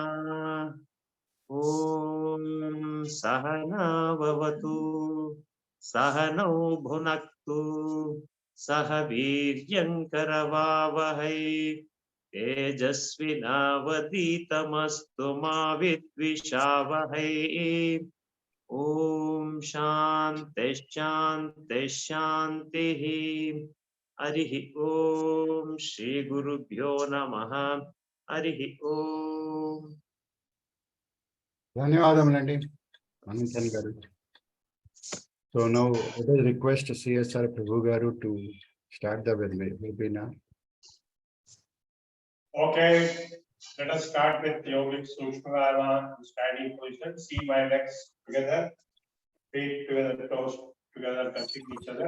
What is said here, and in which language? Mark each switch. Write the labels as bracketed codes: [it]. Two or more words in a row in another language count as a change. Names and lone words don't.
[sa] ॐ सहना भवतु सहनौ भुनक्तु सह वीर्यङ्करवावहै तेजस्विनावधीतमस्तु मा विद्विषावहै। ॐ शान्ति शान्ति शान्तिः। हरिः ॐ श्रीगुरुभ्यो नमः। हरिः ॐ। [te] ధన్యవాదములండి అనంతన్ గారు. [en] So now let us request CSR Prabhu garu to start the webinar. Okay, let us start with yogic Sushmana standing position. See my legs together, feet together, toes together, touching each other.